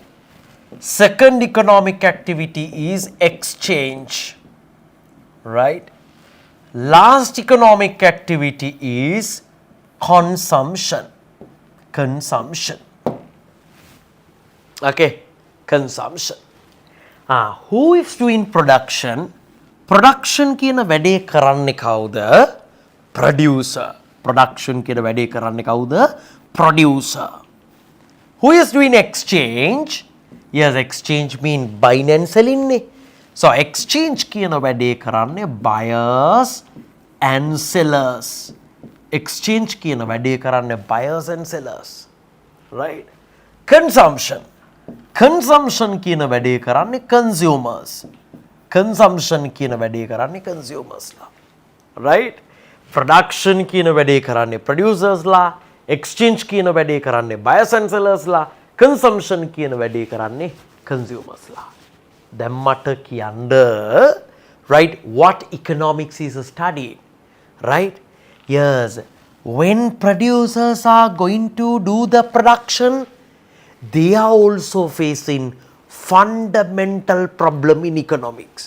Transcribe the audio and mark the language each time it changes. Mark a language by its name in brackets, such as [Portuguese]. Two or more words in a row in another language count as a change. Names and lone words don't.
[English] Second economic activity is exchange, right? Last economic activity is consumption. Okay, consumption. Who is doing production? [Sinhala] Production කියන වැඩේ කරන්නේ කවුද? Producer. Production කියන වැඩේ කරන්නේ කවුද? [English] Producer. Who is doing exchange? Yes, exchange mean buying and selling නේ. So exchange [Sinhala] කියන වැඩේ කරන්නේ [English] buyers and sellers. [Sinhala] Exchange කියන වැඩේ කරන්නේ [English] buyers and sellers. Right? Consumption. Consumption [Sinhala] කියන වැඩේ කරන්නේ consumers. Consumption කියන වැඩේ කරන්නේ consumers ලා. [English] Right? Production [Sinhala] කියන වැඩේ කරන්නේ producers ලා. Exchange කියන වැඩේ කරන්නේ [English] buyers and sellers [Sinhala] ලා. Consumption කියන වැඩේ කරන්නේ consumers ලා. දැන් මට කියන්න, [English] right, what economics is studying, right? Yes, when producers are going to do the production, they are also facing fundamental problem in economics.